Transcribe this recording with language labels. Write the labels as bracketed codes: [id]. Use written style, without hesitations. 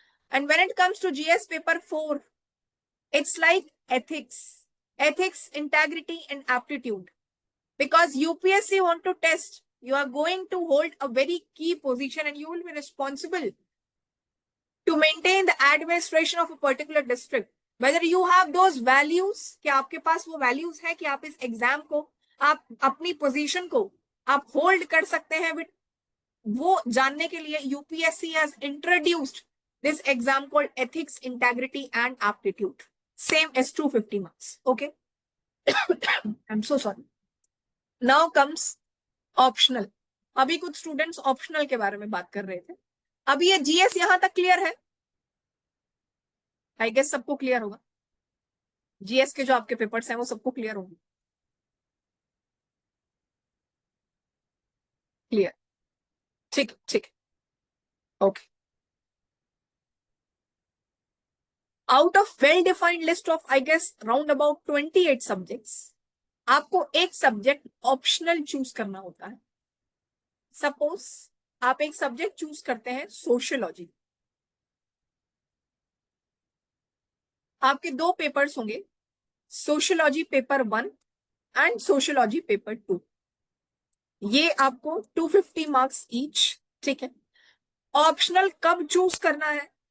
[en] And when it comes to GS paper 4, it's like ethics, integrity, and aptitude. Because UPSC want to test, you are going to hold a very key position and you will be responsible to maintain the administration of a particular district. Whether you have those values, [hi] कि आपके पास वो values है कि आप इस exam को, आप अपनी पोजीशन को आप होल्ड कर सकते हैं, वो जानने के लिए [en] UPSC has introduced this exam called ethics, integrity, and aptitude. Same as 250 marks. Okay. I'm so sorry. Now comes optional. [hi] अभी कुछ स्टूडेंट्स ऑप्शनल के बारे में बात कर रहे थे. अभी ये GS यहां तक क्लियर है? आई गेस सबको क्लियर होगा. GS के जो आपके पेपर्स हैं वो सबको क्लियर होंगे. क्लियर? ठीक ठीक. Okay. [en] Out of well-defined list of, I guess, round about 28 subjects, [hi] आपको एक सब्जेक्ट ऑप्शनल चूज करना होता है. सपोज आप एक सब्जेक्ट चूज करते हैं सोशियोलॉजी. आपके दो पेपर्स होंगे, sociology paper 1 and sociology paper 2. ये आपको 250 मार्क्स ईच. ठीक है. ऑप्शनल कब चूज करना है?